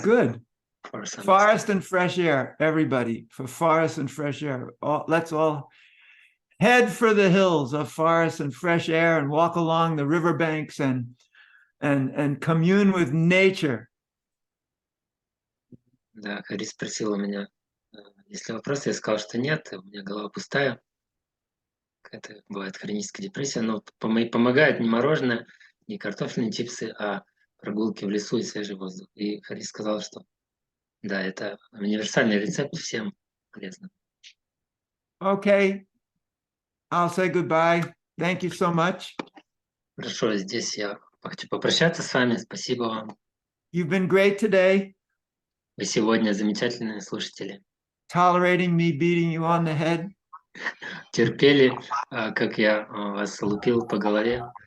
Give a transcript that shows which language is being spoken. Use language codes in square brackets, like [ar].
[en] Good. For some Forest and fresh air, everybody. For forest and fresh air. Let's all head for the hills of forest and fresh air and walk along the riverbanks and commune with nature. [ru] Да, Хари спросила меня, есть ли вопросы, я сказал, что нет, у меня голова пустая. Это бывает хроническая депрессия, но помогает не мороженое, не картофельные чипсы, а прогулки в лесу и свежий воздух. И Хари сказал, что да, это универсальный рецепт, всем полезно. [en] Okay. I'll say goodbye. Thank you so much. [ru] Хорошо, здесь я хочу попрощаться с вами. Спасибо вам. [en] You've been great today. [ru] Вы сегодня замечательные слушатели. [en] Tolerating me beating you on the head. [ru] терпели, как я вас лупил по голове.